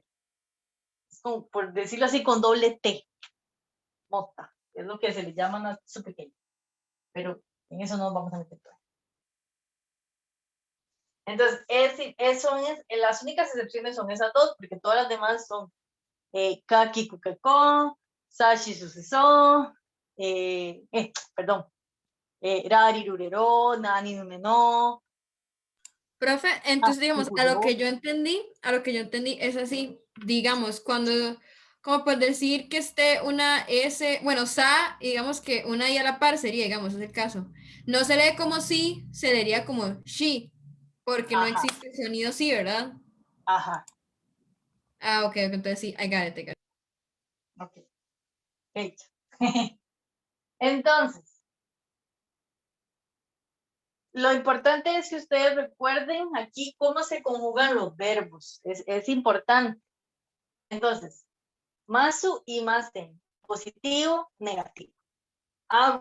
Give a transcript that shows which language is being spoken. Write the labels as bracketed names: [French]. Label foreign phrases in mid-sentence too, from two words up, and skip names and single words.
[Spanish] Es como, por decirlo así, con doble T. Mota. Es lo que se le llama a su pequeña. Pero en eso no nos vamos a meter todavía. Entonces, las únicas excepciones son esas dos, porque todas las demás son [Japanese] kaki kukeko, sashi suseso, [Spanish] perdón, [Japanese] rari rurero, nani nume no. [Spanish] Profe, entonces, digamos, a lo que yo entendí es así, digamos, como por decir que esté una S, bueno, sa, y digamos que una I a la par sería, digamos, es el caso. No se lee como si, se leería como she, porque no Ajá, existe sonido sí, ¿verdad? ajá, Ah, ok, entonces sí, [English] I got it, I got it. [Spanish] ok, hecho. Entonces, lo importante es que ustedes recuerden aquí cómo se conjugan los verbos, es importante. Entonces, masu y masen, positivo, negativo.